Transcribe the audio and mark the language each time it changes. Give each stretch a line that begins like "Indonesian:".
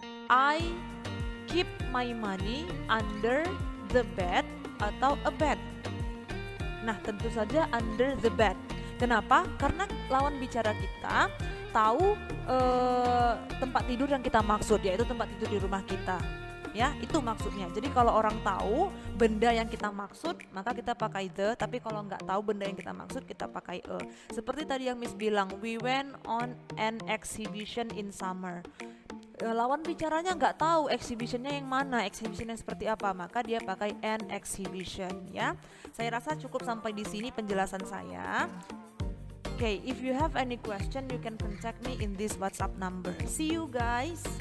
English: I keep my money under the bed atau a bed.
Indonesian: Nah, tentu saja under the bed. Kenapa? Karena lawan bicara kita tahu tempat tidur yang kita maksud, yaitu tempat tidur di rumah kita, ya, itu maksudnya. Jadi kalau orang tahu benda yang kita maksud, maka kita pakai the. Tapi kalau nggak tahu benda yang kita maksud, kita pakai a. Seperti tadi yang Miss bilang,
English: we went on an exhibition in summer.
Indonesian: Lawan bicaranya nggak tahu exhibitionnya yang mana, exhibitionnya seperti apa, maka dia pakai an exhibition, ya. Saya rasa cukup sampai di sini penjelasan saya.
English: Okay, if you have any question, you can contact me in this WhatsApp number. See you guys.